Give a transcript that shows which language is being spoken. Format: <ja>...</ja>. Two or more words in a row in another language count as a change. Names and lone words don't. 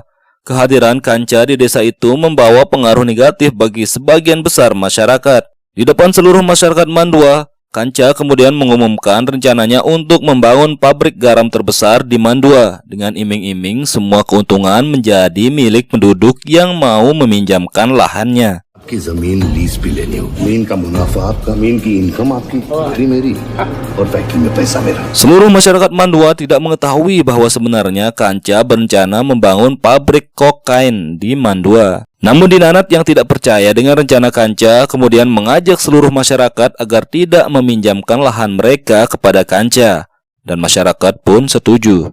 <id>Kehadiran Kancha di desa itu membawa pengaruh negatif bagi sebagian besar masyarakat. Di depan seluruh masyarakat Mandua, Kancha kemudian mengumumkan rencananya untuk membangun pabrik garam terbesar di Mandua dengan iming-iming semua keuntungan menjadi milik penduduk yang mau meminjamkan lahannya.</id> <hi>आपकी जमीन लीज पे लेनी होगी। जमीन का मुनाफा आपका, जमीन की इनकम आपकी, फैक्ट्री मेरी और फैक्ट्री में पैसा मेरा।</hi> <id>Seluruh masyarakat Mandua tidak mengetahui bahwa sebenarnya Kancha berencana membangun pabrik kokain di Mandua. Namun Dinanath yang tidak percaya dengan rencana Kancha kemudian mengajak seluruh masyarakat agar tidak meminjamkan lahan mereka kepada Kancha, dan masyarakat pun setuju.</id>